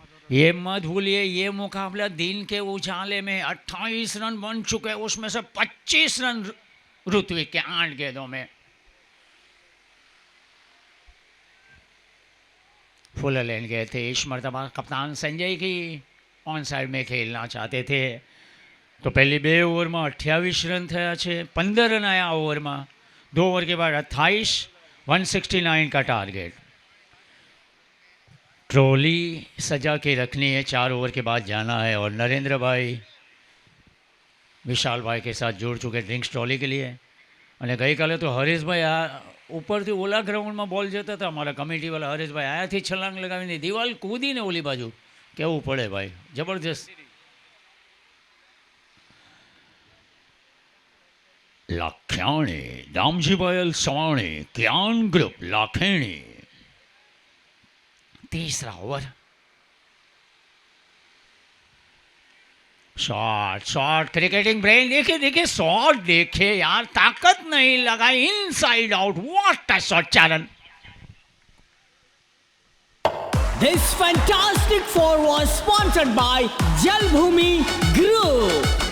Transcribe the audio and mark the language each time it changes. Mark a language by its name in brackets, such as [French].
[Hindi] ये मत भूलिए, ये मुकाबला दिन के उजाले में 28 रन बन चुके, उसमें से 25 रन ऋत्विक के 8 गेंदों में. फुल लेन गए थे. इस मरतबा कप्तान संजय की ऑन साइड में खेलना चाहते थे. तो पहली [Gujarati] 2 ઓવરમાં 28 રન થયા છે. [Hindi] 15 રન आया ओवर में. 2 ओवर के बाद 28, 169 का टारगेट. ट्रॉली सजा के रखनी है, 4 ओवर के बाद जाना है. और नरेंद्र भाई विशाल भाई के साथ जुड़ चुके ड्रिंक्स ट्रॉली के लिए. [Gujarati] અને ગઈકાલે તો હરેશભાઈ આ ઉપરથી ઓલા ગ્રાઉન્ડમાં બોલ જતા હતા, અમારા કમિટીવાળા હરેશભાઈ આયાથી છલાંગ લગાવીને દિવાલ કૂદીને ઓલી બાજુ. કેવું પડે ભાઈ, જબરજસ્ત. લાખ્યાણી Damjibhai Savani, cyan group લાખેણી. [Hindi] 3रा over. Shot shot cricketing brain. देखिए देखिए शॉट, देखिए यार, ताकत नहीं लगाई, inside out. [English] What a shot चालन. This fantastic four was sponsored by Jalbhumi Group.